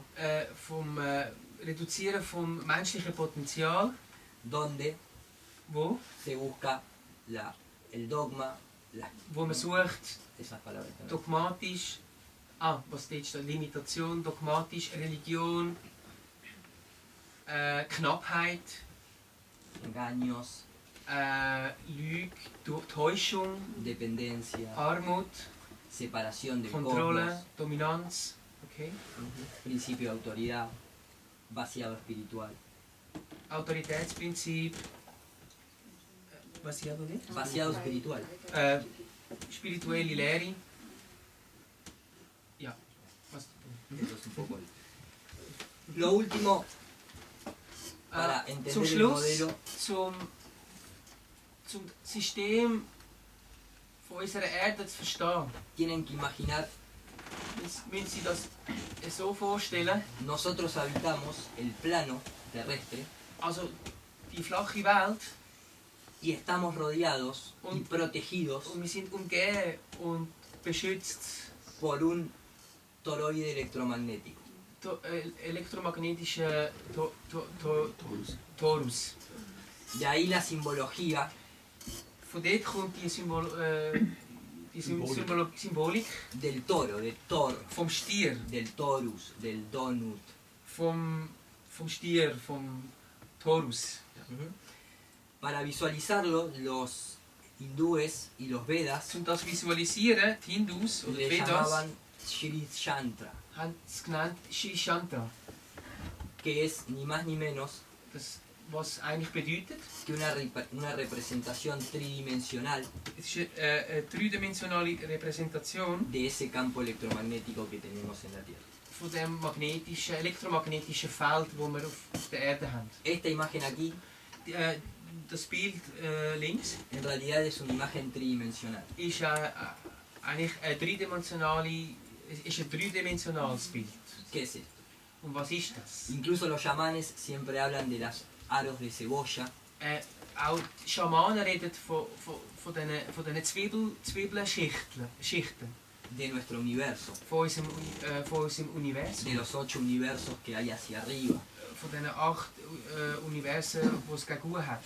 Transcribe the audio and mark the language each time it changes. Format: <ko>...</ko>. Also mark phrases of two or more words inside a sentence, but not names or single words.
<de>vom Reduzieren vom menschlichen Potenzial,</de> <es>donde</es> <de>wo</de> <es>se busca el dogma,</es> <de>man sucht,</de> <es>esas palabras.</es> <de>dogmatisch, was steht da? Limitation, dogmatisch, Religion, Knappheit,</de> <es>Engaños,</es> <de>Lüge, Täuschung,</de> <es>dependencia,</es> <de>Armut,</de> <es>separación del</es> <de>Kontrolle,</de> <es>cosmos,</es> <de>Dominanz, okay?</de> <es>principio de autoridad, vaciado espiritual.</es> <de>Autoritätsprinzip,</de> <es>Vaciado espiritual.</es> <de>Spirituelle Lehre. Ja, was?</de> <es>Eso es un poco lo último para</es> <de>Zum</de> <es>entender el</es> <de>Schluss,</de> <es>modelo.</es> <de>zum System von unserer Erde zu verstehen,</de> <es>Tienen que imaginar,</es> <de>müssen Sie das so vorstellen.</de> <es>nosotros habitamos el plano terrestre</es> <de>Also die flache Welt,</de> <es>y estamos rodeados y protegidos</es> <de>und wir sind umgeben und beschützt</de> <es>por un toroide electromagnético.</es> <de>Elektromagnetische Torus.</de> <es>De ahí la simbología</es> <de>Von dort kommt die Symbolik</de> <es>del toro, del Thor,</es> <de>vom Stier,</de> <es>del Torus, del Donut.</es> <de>vom Stier, vom Taurus.</de> <es>Para visualizarlo, los hindúes y los Vedas</es> <de>Zum das visualisieren, die Hindus oder</de> <es>le Vedas llamaban Shri Chantra,</es> <de>haben es genannt Shrishantra.</de> <es>que es ni más ni menos</es> <de>Das, was eigentlich bedeutet,</de> <es>que una representación tridimensional</es> <de>es ist eine dreidimensionale Repräsentation</de> <es>de ese campo electromagnético que tenemos en la Tierra.</es> <de>von dem elektromagnetischen Feld, das wir auf der Erde haben.</de> <es>Esta imagen aquí</es> <de>Das Bild links</de> <es>en realidad es una imagen tridimensional.</es> <de>ist eigentlich ein dreidimensionales Bild.</de> <es>¿Qué es esto?</es> <de>Und was ist das?</de> <es>Incluso los chamanes siempre hablan de las aros de cebolla,</es> <de>Auch die Schamanen reden von diesen Zwiebelschichten</de> <es>de nuestro universo,</es> <de>von unserem Universum.</de> <es>de los 8 universos que hay hacia arriba</es> <de>Von diesen 8 Universen, die es gegen oben hat</de>